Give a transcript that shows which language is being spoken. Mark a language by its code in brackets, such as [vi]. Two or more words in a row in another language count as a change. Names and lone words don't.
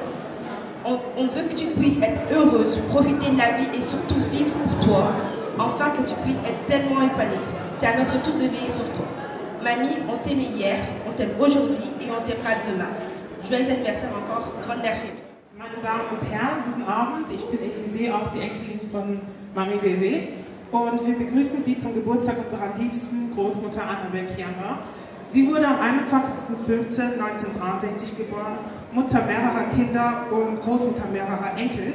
[fr] On veut que tu puisses être heureuse, profiter de la vie et surtout vivre pour toi, afin que tu puisses être pleinement épanouie. C'est à notre tour de veiller sur toi. Mamie, on t'aimait hier, on t'aime aujourd'hui et on t'aimera demain. Joyeux anniversaire encore, grande-mère chérie. [de] Meine Damen und Herren, guten Abend. Ich bin Elisée, auch die Enkelin von Mami Dede. Und wir begrüßen Sie zum Geburtstag unserer liebsten Großmutter Annabelle Dianga. Sie wurde am 21.05.1963 geboren, Mutter mehrerer Kinder und Großmutter mehrerer Enkel.